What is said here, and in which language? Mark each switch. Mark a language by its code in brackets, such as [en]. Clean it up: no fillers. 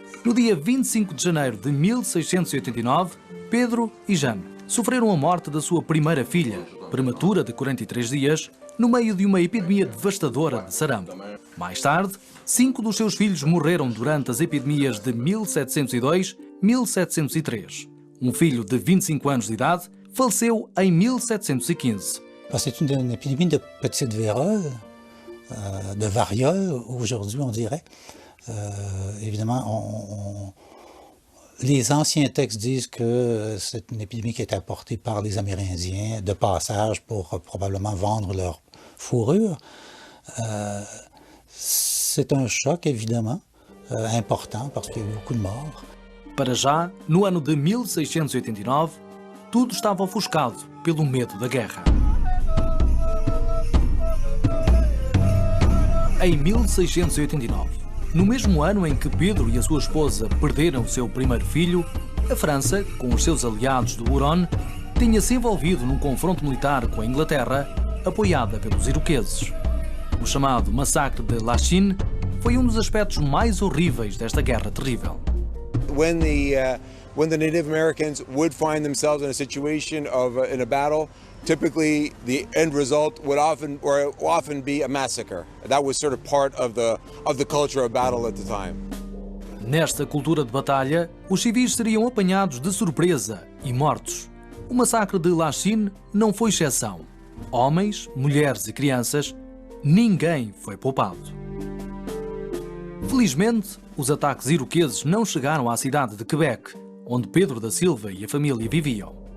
[pt] No dia 25 de janeiro de 1689, Pedro e Jeanne sofreram a morte da sua primeira filha, prematura de 43 dias, no meio de uma epidemia devastadora de sarampo. Mais tarde, 5 dos seus filhos morreram durante as epidemias de 1702 e 1703. Um filho de 25 anos de idade faleceu em 1715. [fr] C'est une épidémie de petite vérole, de variole, aujourd'hui on dirait. Évidemment, les anciens textes disent que c'est une épidémie qui a été apportée par les Amérindiens de passage pour probablement vendre leur fourrure. C'est un choc, évidemment, important parce qu'il y a eu beaucoup de morts. [pt] Para já, no ano de 1689, tudo estava ofuscado pelo medo da guerra. Em 1689, no mesmo ano em que Pedro e a sua esposa perderam seu primeiro filho, a França, com os seus aliados do Huron, tinha-se envolvido num confronto militar com a Inglaterra, apoiada pelos iroqueses. O chamado Massacre de Lachine foi um dos aspectos mais horríveis desta guerra terrível. [en] When the Native Americans would find themselves in a situation in a battle, typically the end result would often be a massacre. That was sort of part of the culture of battle at the time. [pt] Nesta cultura de batalha, os civis seriam apanhados de surpresa e mortos. O massacre de Lachine não foi exceção. Homens, mulheres e crianças, ninguém foi poupado. Felizmente, os ataques iroqueses não chegaram à cidade de Quebec, onde Pedro da Silva e a família viviam.